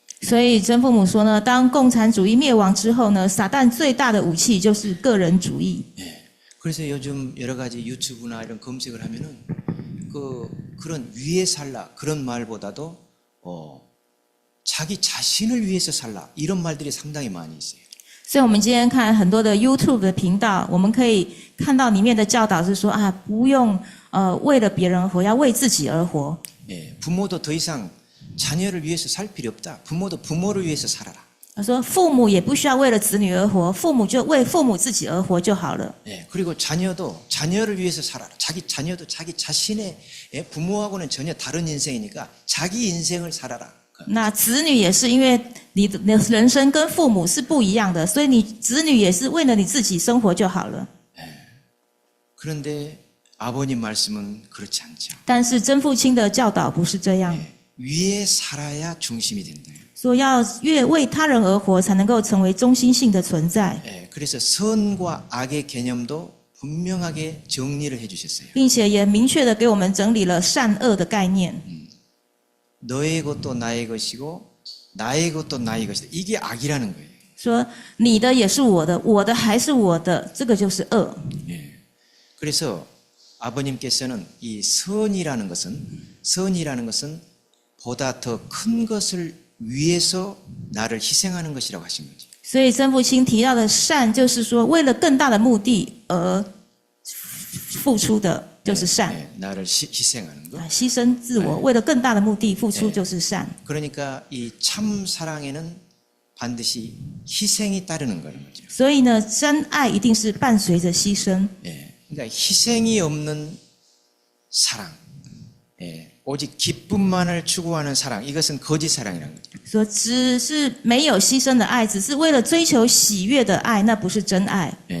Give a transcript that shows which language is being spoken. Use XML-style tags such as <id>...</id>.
<zh>所以真父母说呢，当共产主义灭亡之后呢，撒旦最大的武器就是个人主义。</zh> <ko>그래서 요즘 여러 가지 유튜브나 이런 검색을 하면은 그런 위에 살라 그런 말보다도 자기 자신을 위해서 살라 이런 말들이 상당히 많이 있어요.</ko> <zh>所以我们今天看很多的 YouTube 的频道，我们可以看到里面的教导是说啊，不用为了别人而活，要为自己而活。</zh> <ko>부모도 더 이상 자녀를 위해서 살 필요 없다. 부모도 부모를 위해서 살아라.</ko> <zh>他说父母也不需要为了子女而活，父母就为父母自己而活就好了。</zh> <ko>그리고 자녀도 자녀를 위해서 살아라. 자녀도 자기 자신의 부모하고는 전혀 다른 인생이니까 자기 인생을 살아라.</ko> <zh>那子女也是因为你的人生跟父母是不一样的，所以你子女也是为了你自己生活就好了。</zh> <ko>그런데 아버님 말씀은 그렇지 않죠.</ko> <zh>但是真父亲的教导不是这样，</zh> <ko>위에 살아야 중심이 된다.</ko> <zh>说要越为他人而活，才能够成为中心性的存在，</zh> <ko>그래서 선과 악의 개념도 분명하게 정리를 해주셨어요.</ko> <zh>并且也明确的给我们整理了善恶的概念。</zh> <ko>너의 것도 나의 것이고 나의 것도 나의 것이다. 이게 악이라는 거예요.</ko> <zh>说你的也是我的，我的还是我的，这个就是恶。</zh> <ko>그래서 아버님께서는 이 선이라는 것은 보다 더 큰 것을 위해서 나를 희생하는 것이라고 하신 거죠.</ko> <zh>所以真父亲提到的善，就是说为了更大的目的而付出的，就是善。</zh> <ko>나를 희생하는 거.</ko> <zh>牺牲自我，为了更大的目的付出就是善。</zh> <ko>그러니까 이 참 사랑에는 반드시 희생이 따르는 거는 거죠.</ko> <zh>所以呢，真爱一定是伴随着牺牲。</zh> <ko>그러니까 희생이 없는 사랑, 오직 기쁨만을 추구하는 사랑, 이것은 거짓 사랑이라는 거죠.</ko> <zh>说只是没有牺牲的爱，只是为了追求喜悦的爱，那不是真爱。</zh>